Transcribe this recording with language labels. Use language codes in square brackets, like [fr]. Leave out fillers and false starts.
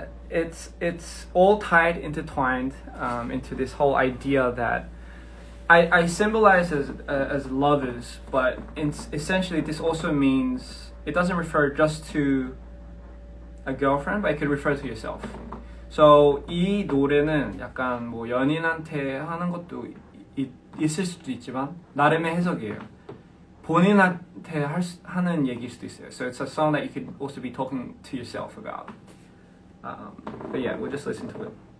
[en] It's all tied, intertwined into this whole idea that I symbolize as lovers, but essentially this also means, it doesn't refer just to a girlfriend, but it could refer to yourself. [ko] So 이 노래는 약간 뭐 연인한테 하는 것도 있을 수도 있지만 나름의 해석이에요. 본인한테 하는 얘기일 수도 있어요. [en] So it's a song that you could also be talking to yourself about. But yeah, we'll just listen to it.